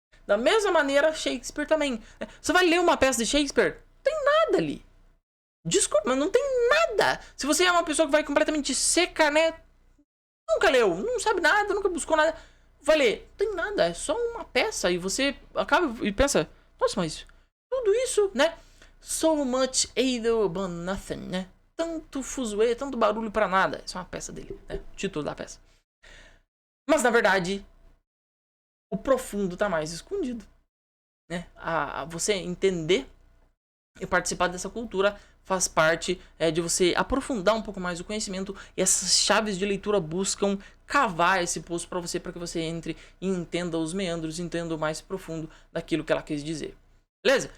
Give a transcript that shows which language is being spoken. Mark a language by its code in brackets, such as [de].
[pt] Da mesma maneira, Shakespeare também. Você vai ler uma peça de Shakespeare, não tem nada ali. Desculpa, mas não tem nada. Se você é uma pessoa que vai completamente seca, né? Nunca leu, não sabe nada, nunca buscou nada. Vai ler, não tem nada, é só uma peça. E você acaba e pensa, nossa, mas tudo isso, né? [en] So much ado about nothing, né? [pt] Tanto fuzuê, tanto barulho pra nada. Isso é uma peça dele, né? O título da peça. Mas na verdade, o profundo tá mais escondido, né? Você entender e participar dessa cultura faz parte de você aprofundar um pouco mais o conhecimento, e essas chaves de leitura buscam cavar esse poço para que você entre e entenda os meandros, entenda o mais profundo daquilo que ela quis dizer. Beleza?